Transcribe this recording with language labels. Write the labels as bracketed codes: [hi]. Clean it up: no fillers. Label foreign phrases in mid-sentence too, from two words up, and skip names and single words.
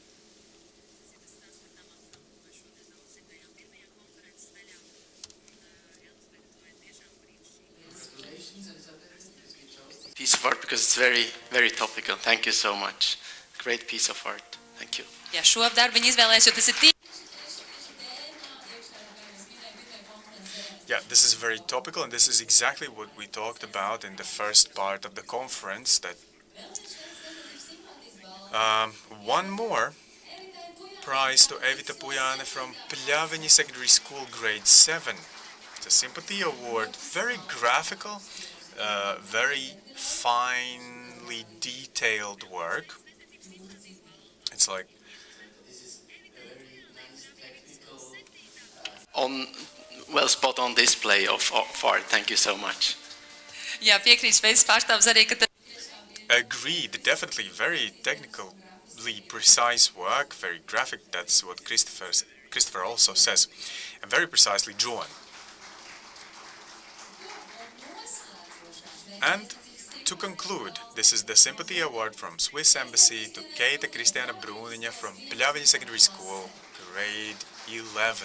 [en] Piece of art because it's very, very topical. Thank you so much. Great piece of art. Thank you. [lv] Ja, šo darbu viņi izvēlējās, jo tas ir [en] Yeah, this is very topical, and this is exactly what we talked about in the first part of the conference. That one more prize to Evita Pujane from Pļaviņa Secondary School, grade 7. It's a sympathy award, very graphical, very finely detailed work. It's like Spot on display of art. Thank you so much. [lv] Jā, piekrīt Šveices pārstāvs arī, ka [en] agreed, definitely very technically precise work, very graphic. That's what Christopher also says, and very precisely drawn. And to conclude, this is the Sympathy Award from Swiss Embassy to Keita Kristiana Bruniņa from Pļaviņa Secondary School, grade 11.